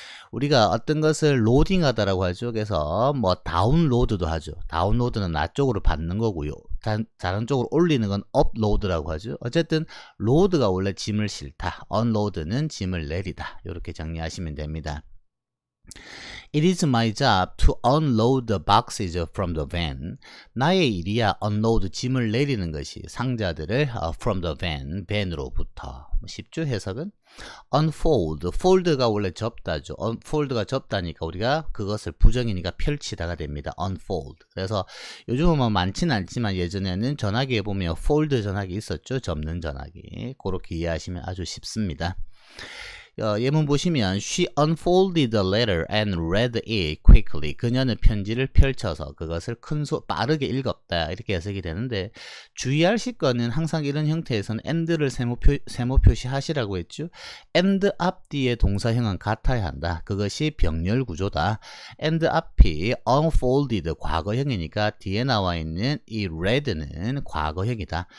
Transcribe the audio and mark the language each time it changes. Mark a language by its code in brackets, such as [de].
[ko] 우리가 어떤 것을 로딩하다라고 하죠. 그래서 뭐 다운로드도 하죠. 다운로드는 나 쪽으로 받는 거고요. 다른 쪽으로 올리는 건 업로드라고 하죠. 어쨌든 로드가 원래 짐을 싫다. unload는 짐을 내리다. 이렇게 정리하시면 됩니다. [en] It is my job to unload the boxes from the van. [ko] 나의 일이야 unload 짐을 내리는 것이 상자들을 [en] from the van, [ko] van으로부터. 쉽죠 해석은? unfold, fold가 원래 접다죠. unfold가 접다니까 우리가 그것을 부정이니까 펼치다가 됩니다. [en] unfold. [ko] 그래서 요즘은 뭐 많지는 않지만 예전에는 전화기에 보면 fold 전화기 있었죠. 접는 전화기. 그렇게 이해하시면 아주 쉽습니다. 예문 보시면 [en] She unfolded the letter and read it quickly. [ko] 그녀는 편지를 펼쳐서 그것을 빠르게 읽었다. 이렇게 해석이 되는데 주의하실 거는 항상 이런 형태에서는 and를 세모 표시하시라고 했죠. and 앞뒤의 동사형은 같아야 한다. 그것이 병렬 구조다. and 앞이 unfolded 과거형이니까 뒤에 나와 있는 이 read는 과거형이다.